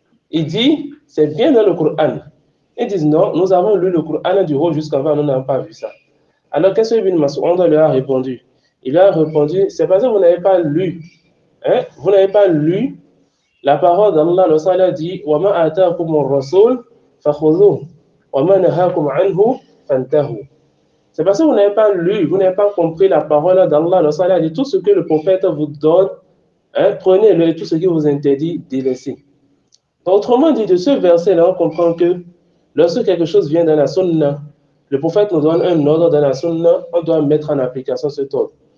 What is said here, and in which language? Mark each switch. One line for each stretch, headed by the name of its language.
French: Il dit, c'est bien dans le Coran. Ils disent, non, nous avons lu le Coran du haut jusqu'en bas, nous n'avons pas vu ça. Alors, qu'est-ce que Ibn Mas'ud leur a répondu? Il leur a répondu, c'est parce que vous n'avez pas lu. Vous n'avez pas lu la parole d'Allah. Lorsqu'Allah dit,
Arabic: وَمَا آتَاكُمُ الرَّسُولُ فَخُذُوهُ وَمَا نَهَاكُمْ عَنْهُ فَانْتَهُوا.
French: C'est parce que vous n'avez pas lu, vous n'avez pas compris la parole d'Allah. Alors, ça a dit tout ce que le prophète vous donne, hein, prenez-le, et tout ce qui vous interdit, délaissez. Autrement dit, de ce verset-là, on comprend que lorsque quelque chose vient dans la sunna, le prophète nous donne un ordre dans la sunna, on doit mettre en application cet ordre.